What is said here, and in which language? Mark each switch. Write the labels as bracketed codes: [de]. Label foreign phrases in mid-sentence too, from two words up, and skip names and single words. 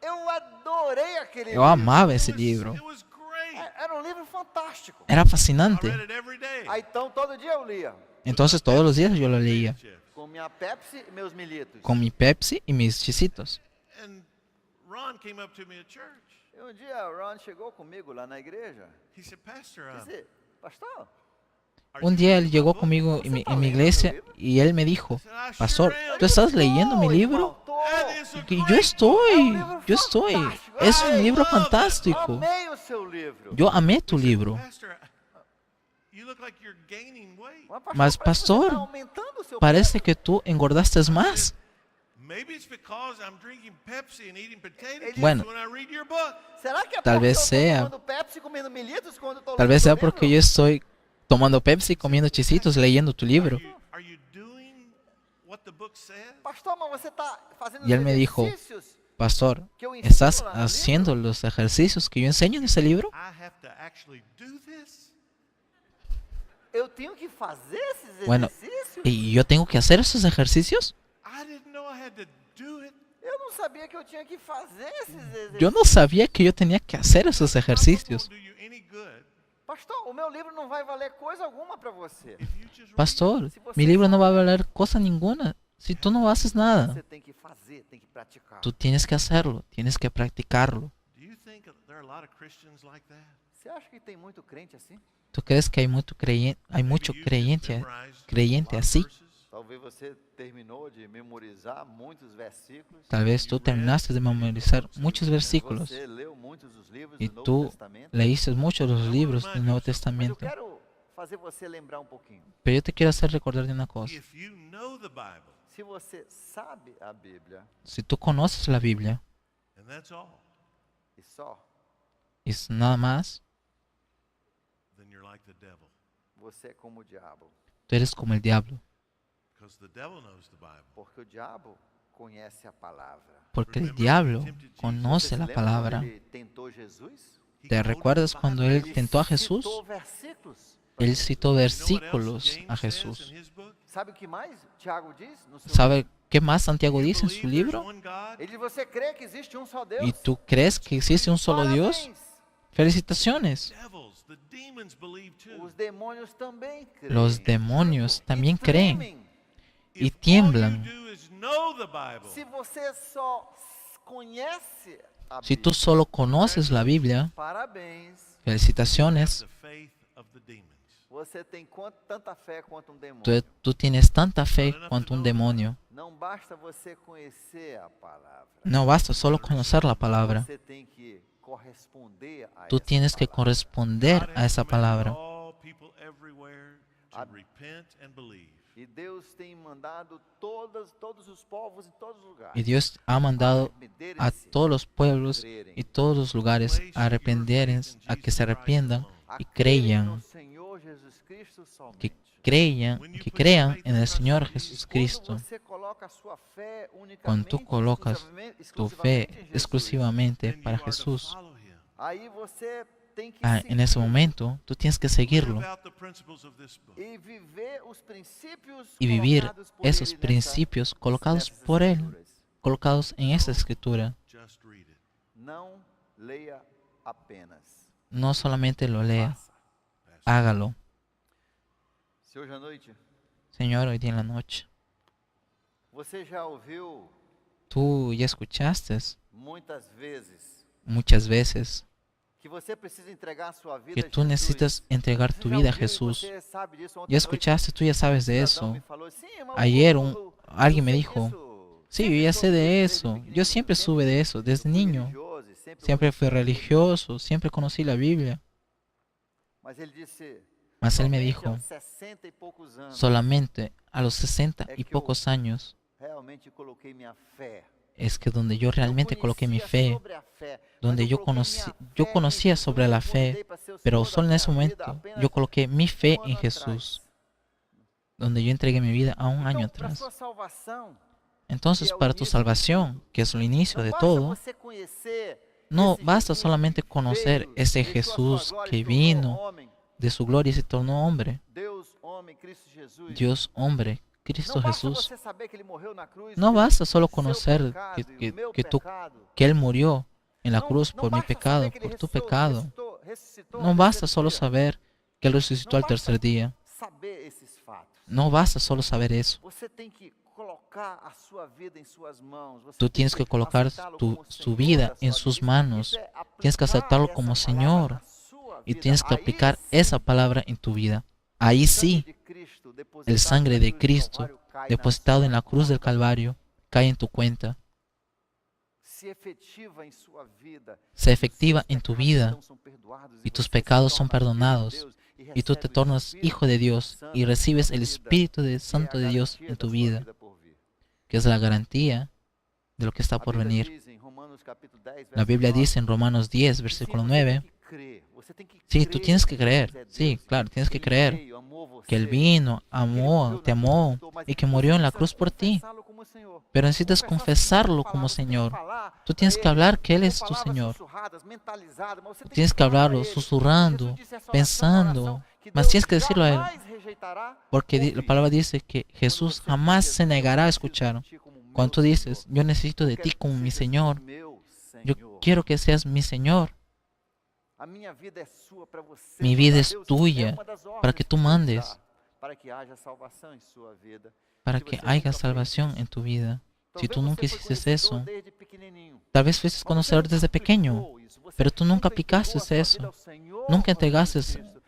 [pt] Eu adorei aquele [es] Yo amaba ese libro. [en] It was great. [pt] Era um livro fantástico. Era [en] I [pt] fascinante. [en] read it every day. [pt] Aí então todo dia eu lia. [es] Entonces todos los días yo lo leía. [pt] Com minha Pepsi e meus militos. [es] Con mi Pepsi y mis chisitos. [en] And Ron came up to me at church. [pt] E um dia o Ron chegou comigo lá na igreja. [en] He said, Pastor, [pt] Disse, pastor, [es] Un día él llegó conmigo en mi iglesia y él me dijo, Pastor, ¿tú estás leyendo mi libro? Que yo estoy. Es un libro fantástico. [pt] amei o seu livro. [es] Yo amé tu libro. [en] Pastor, you look like you're gaining weight. [pt] Mas, parece que você pastor, tá aumentando o seu [es] Parece que tú engordaste más. [en] Maybe it's because I'm drinking Pepsi and eating potato chips [es] Bueno. [en] when I read your book. [pt] Será que é [es] Tal [pt] porque [es] vez [pt] eu tô [es] sea. [pt] tomando Pepsi, comendo militos quando eu tô [es] Tal vez [pt] lendo [es] sea [pt] o [es] porque [pt] livro? [es] yo estoy tomando Pepsi, comiendo chisitos, leyendo tu libro. [en] Are you doing what the book says? [pt] Pastor, mas você tá fazendo [es] Y él [pt] os [es] me dijo, [pt] exercícios [es] Pastor, [pt] que eu ensino [es] ¿estás [pt] lá no [es] haciendo [pt] livro? [es] los ejercicios que yo enseño en ese libro? [en] I have to actually do this? [pt] Eu tenho que fazer esses [es] Bueno, [pt] exercícios? [es] ¿y yo tengo que hacer esos ejercicios? [en] I didn't know I had to do it. [pt] Eu não sabia que eu tinha que fazer esses exercícios. [es] Yo no sabía que yo tenía que hacer esos ejercicios. [en] It won't do you any good [pt] Pastor, o meu livro não vai valer coisa alguma para você. [en] if you just read [es] Pastor, mi libro no va a valer cosa ninguna si tú no haces nada. [pt] Você tem que fazer, tem que praticar. [es] Tú tienes que hacerlo, tienes que practicarlo. [en] it. Do you think there are a lot of Christians like that? [pt] Você acha que tem muito crente assim? [es] ¿Tú crees que hay mucho [en] Maybe you [es] creyente, [en] memorized [es] creyente [en] a lot of [es] así? [en] verses. [pt] Talvez você terminou de memorizar muitos versículos. [es] Tal vez tú terminaste de memorizar muchos versículos [pt] Você leu muitos dos livros [es] y [pt] do Novo [es] tú [pt] Testamento. [es] leíste muchos de los libros del Nuevo [pt] Mas eu [es] Testamento. [pt] quero fazer você lembrar um pouquinho. [es] Pero yo te quiero hacer recordar de una cosa. [en] If you know the Bible, [pt] Se você sabe a Bíblia [es] Si tú conoces la Biblia [en] and that's all, [pt] e só, [es] y nada más, [en] then you're like the devil. [pt] você é como o diabo. [es] tú eres como el diablo. [en] Because the devil knows the Bible. [pt] Porque o diabo conhece a palavra. [es] Porque el diablo conoce [pt] Você [es] la [pt] se lembra [es] palabra. [pt] quando ele tentou Jesus? [en] He [es] ¿Te [en] quoted [es] recuerdas [en] the [es] cuando [en] Bible. [es] él tentó a Jesús? [pt] Citou versículos. [es] Él citó [en] You know what [es] versículos [en] else [es] a [en] James says [es] Jesús. [en] in his book? [pt] Sabe o que mais Tiago diz no seu [es] ¿Sabe qué más Santiago [en] You [es] dice en su [en] believe there's [es] libro? [en] one God? [pt] Ele diz, você crê que existe um só Deus? [es] ¿Y tú crees que existe un solo Dios? [pt] Parabéns. [es] Felicitaciones. [en] Devils, the demons believe too. [pt] Os demônios também creem. [es] Los demonios también [pt] E [es] creen [pt] tremem. [es] y [en] If all [es] tiemblan. [en] you do is know the Bible, [pt] Se você só conhece a [es] Si tú [pt] Bíblia, [es] solo conoces la Biblia, [pt] parabéns. [es] felicitaciones. [en] the faith of the demons. [pt] Você tem tanta fé quanto um demônio. [es] Tú tienes tanta fe cuanto un demonio. [pt] Não basta você conhecer a palavra. [es] No basta solo conocer la palabra. [pt] Você tem que corresponder a [es] Tú [pt] essa [es] tienes que [pt] palavra. [es] corresponder [en] God [es] a [en] has [es] esa [en] commanded [es] palabra. [en] all people everywhere to [es] A- [en] repent and believe. [pt] E Deus tem mandado todos os povos em todos os lugares. [es] Y Dios ha mandado a [pt] arrependerem-se, [es] todos los pueblos y todos los lugares a arrepentirse, a que se arrepientan y [pt] a crerem no [es] crean, [pt] Senhor Jesus Cristo [es] que [pt] somente. [es] crean en el Señor Jesucristo. [pt] Quando você coloca a sua fé [es] Cuando tú [pt] unicamente, [es] colocas tu fe [pt] exclusivamente em Jesus, [es] exclusivamente [en] Then [es] para [en] you are to [es] Jesús, [en] follow him. [pt] aí você tem que [es] en ese momento tú tienes que seguirlo [en] Live out the principles of this book. [pt] e viver os princípios [es] y vivir [pt] colocados por [es] esos [pt] ele [es] principios colocados [pt] nessas [es] por Él, [pt] escrituras. [es] colocados en esta escritura. [en] Just read it. [pt] Não leia apenas. [es] No solamente lo lea, [pt] Faça. [es] hágalo. [pt] Se hoje à noite [es] Señor, hoy día en la noche, [pt] você já ouviu [es] tú ya escuchaste [pt] muitas vezes [es] muchas veces [pt] que você precisa entregar a sua vida [es] que [pt] a [es] tú [pt] Jesus. [es] necesitas entregar tu [pt] Você já [es] vida a [pt] ouviu e [es] Jesús. [pt] você sabe disso. Ontem [es] Ya [pt] à noite, [es] escuchaste, tú ya sabes de [pt] um [es] eso. [pt] cidadão me falou, "Sim, irmão, [es] Ayer alguien [pt] eu [es] me [pt] sei [es] dijo, [pt] disso. [es] sí, yo [pt] Sempre [es] ya [pt] soube [es] sé de [pt] disso desde [es] eso. Yo [pt] pequenininho, [es] siempre supe de eso, desde [pt] fui [es] niño. [pt] religioso e [es] Siempre fui religioso, siempre conocí la Biblia. [pt] Mas ele disse, [es] Mas él me [pt] "Somente [es] dijo, [pt] aos 60 e poucos anos, [es] solamente a los 60 y pocos años [pt] realmente coloquei minha fé. [es] es que donde yo realmente coloqué mi [pt] conhecia [es] fe, [pt] sobre a fé, [es] donde [pt] mas [es] yo [pt] coloquei [es] conocí, [pt] minha [es] yo [pt] fé [es] conocía [pt] em [es] sobre [pt] Jesus, [es] la [pt] eu [es] fe, [pt] convidei para ser o [es] pero [pt] Senhor da [es] solo en ese [pt] minha vida [es] momento [pt] apenas [es] yo coloqué mi fe [pt] um [es] en [pt] ano [es] Jesús, [pt] atrás. [es] donde yo entregué mi vida a un año [pt] Então, para [es] atrás. [pt] sua salvação, [es] Entonces, para tu salvación, que es el inicio [pt] não [es] de [pt] basta [es] todo, [pt] você conhecer [es] no [pt] esse [es] basta [pt] Jesus [es] solamente [pt] que [es] conocer [pt] veio, [es] ese [pt] deixou a sua [es] Jesús [pt] glória, [es] que [pt] se tornou [es] vino [pt] homem, [es] de su gloria y se tornó hombre. [pt] Deus, homem, Cristo Jesus. [es] Dios hombre, Cristo [pt] Não basta [es] Jesús. [pt] você saber que ele morreu na cruz [es] No [pt] pelo [es] basta solo [pt] seu [es] conocer [pt] pecado [es] que, [pt] e o [es] que, [pt] meu [es] que, tú- [pt] pecado. [es] que Él murió en la [pt] Não, [es] cruz [pt] não [es] por mi [pt] basta [es] pecado, [pt] saber que ele [es] por tu pecado. [pt] ressuscitou [es] No [pt] ao [es] basta [pt] terceiro [es] solo [pt] dia. [es] saber que Él resucitó [pt] Não [es] al [pt] basta [es] tercer día. [pt] saber esses fatos. [es] No basta solo saber eso. [pt] Você tem que colocar a sua vida em suas mãos. Você [es] Tú [pt] tem [es] tienes que colocar [pt] aceitá-lo [es] su [pt] como [es] vida [pt] Senhor da [es] en [pt] sua [es] sus [pt] vida. [es] manos. [pt] Isso é [es] Tienes que [pt] aplicar [es] aceptarlo [pt] essa [es] como [pt] palavra [es] Señor. [pt] na sua [es] Y [pt] vida. [es] tienes que [pt] Aí [es] aplicar [pt] sim, [es] esa palabra en tu vida. Ahí [pt] o sangue [es] sí, [pt] de Cristo depositado [es] el sangre [pt] na [es] de [pt] cruz do [es] Cristo [pt] Calvário cai na [es] depositado [pt] sua [es] en la cruz del [pt] conta. [es] Calvario cae en tu cuenta. [pt] Se efetiva em sua vida. [es] Se [pt] E [es] efectiva [pt] os seus [es] en tu [pt] pecados [es] vida [pt] então são perdoados, [es] y tus [pt] você se [es] pecados son [pt] torna filho de [es] perdonados. [pt] Deus [es] Y tú te [pt] recebe o [es] tornas [pt] Espírito [es] hijo de Dios [pt] Santo [es] y [pt] na [es] recibes [pt] sua [es] el [pt] vida, [es] Espíritu [pt] que é [es] Santo [pt] a [es] de Dios [pt] garantia [es] en [pt] da [es] tu [pt] sua [es] vida, [pt] por vir. [es] que es la garantía de lo que está [pt] A [es] por [pt] Bíblia [es] venir. [pt] diz em Romanos capítulo 10, [es] La [pt] verso [es] Biblia [pt] 9, [es] dice en Romanos 10, [pt] que [es] versículo [pt] você [es] 9, [pt] tem que crer, você tem que [es] sí, tú [pt] crer [es] tienes que [pt] que [es] creer, [pt] Deus é [es] sí, [pt] Deus, [es] claro, tienes que [pt] Ele [es] creer [pt] veio, amou [es] que Él [pt] você, [es] vino, [pt] que Ele [es] amó, [pt] morreu [es] te [pt] na cruz [es] amó [pt] por mas [es] y que [pt] você [es] murió en la [pt] precisa [es] cruz por ti. [pt] confessá-lo como Senhor. [es] Pero necesitas [pt] Confessar [es] confesarlo [pt] suas [es] como [pt] palavras, você tem que [es] Señor. [pt] falar [es] Tú [pt] pra [es] tienes que [pt] Ele, [es] hablar que Él [pt] com [es] es tu [pt] palavras [es] Señor. [pt] sussurradas, mentalizadas, mas você tem [es] Tienes que [pt] falar pra [es] hablarlo [pt] Ele. [es] susurrando, [pt] Jesus disse essa oração, [es] pensando, [pt] oração que [es] mas [pt] Deus [es] tienes que decirlo a Él, [pt] jamais rejeitará [es] porque la [pt] ouvir. [es] palabra dice que [pt] Quando [es] Jesús [pt] você [es] jamás [pt] diz, [es] se [pt] Jesus, [es] negará a [pt] eu preciso [es] escuchar. [pt] de ti como meu [es] Cuando tú dices, [pt] Senhor. [es] yo necesito de [pt] Eu [es] ti [pt] quero [es] como [pt] que [es] mi [pt] sejas [es] Señor, [pt] meu [es] yo [pt] Senhor. [es] quiero que seas mi Señor. [pt] A minha vida é sua para você. [es] Mi vida [pt] mandar. [es] es [pt] Deus, [es] tuya, [pt] é uma das [es] para [pt] ordens [es] que tú [pt] Deus [es] mandes, [pt] dá, para que haja salvação em sua vida. [es] para [pt] Se [es] que [pt] você [es] haya [pt] nunca fez [es] salvación [pt] isso. [es] en tu vida. Si [pt] Talvez [es] tú nunca [pt] você foi [es] hiciste [pt] conhecedor [es] eso, [pt] desde pequenininho, [es] tal vez fuiste [pt] mas você [es] conocedor [pt] nunca [es] desde pequeño, [pt] aplicou isso. Você [es] pero tú nunca [pt] entregou a [es] aplicaste [pt] sua vida [es] eso. [pt] ao Senhor [es] Nunca [pt] Jesus [es] entregaste [pt] Cristo,